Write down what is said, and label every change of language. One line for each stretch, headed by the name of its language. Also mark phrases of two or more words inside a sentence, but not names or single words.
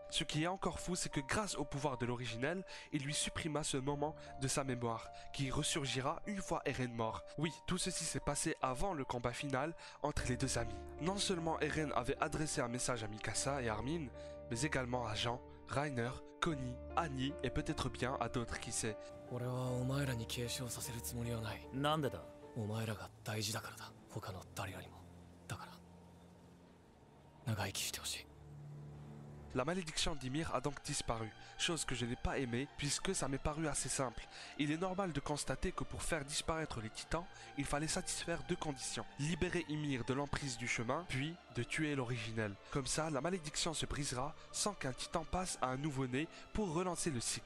French: Ce qui est encore fou, c'est que grâce au pouvoir de l'originel, il lui supprima ce moment de sa mémoire, qui ressurgira une fois Eren mort. Oui, tout ceci s'est passé avant le combat final entre les deux amis. Non seulement Eren avait adressé un message à Mikasa et Armin, mais également à Jean, Reiner, Connie, Annie et peut-être bien à d'autres, qui sait.
Japanese: 俺はお前らに継承させるつもりはない。なんでだ。お前らが大事だからだ。他の誰よりも。だから長生きしてほしい。
French: La malédiction d'Ymir a donc disparu, chose que je n'ai pas aimée puisque ça m'est paru assez simple. Il est normal de constater que pour faire disparaître les titans, il fallait satisfaire 2 conditions. Libérer Ymir de l'emprise du chemin, puis de tuer l'originel. Comme ça, la malédiction se brisera sans qu'un titan passe à un nouveau-né pour relancer le cycle.